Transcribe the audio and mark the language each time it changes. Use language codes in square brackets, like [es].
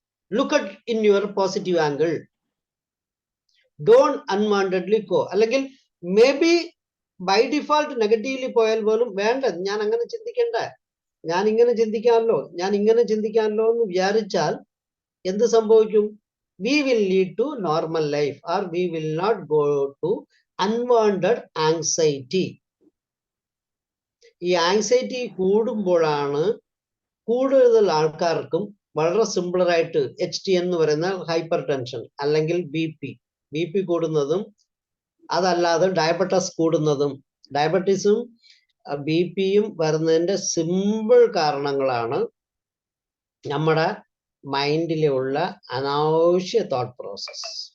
[en] Look at in your positive angle, don't unwantedly go. [ml] അല്ലെങ്കിൽ may be by default negatively പോയാൽ പോലും വേണ്ട, ഞാൻ അങ്ങനെ ചിന്തിക്കണ്ട, ഞാൻ ഇങ്ങനെ ചിന്തിക്കാമല്ലോ എന്ന് വിചാരിച്ചാൽ എന്ത് സംഭവിക്കും? [en] we will lead to normal life or we will not go to unwanted anxiety. [ml] ഈ ആങ്സൈറ്റി കൂടുമ്പോഴാണ് കൂടുതൽ ആൾക്കാർക്കും വളരെ സിമ്പിളറായിട്ട് HT എന്ന് പറയുന്ന ഹൈപ്പർ ടെൻഷൻ അല്ലെങ്കിൽ ബി പി കൂടുന്നതും അതല്ലാതെ ഡയബറ്റസ് കൂടുന്നതും. ഡയബറ്റീസും BP-യും വരുന്നതിന്റെ സിമ്പിൾ കാരണങ്ങളാണ് നമ്മുടെ മൈൻഡിലുള്ള അനാവശ്യ തോട്ട് പ്രോസസ്.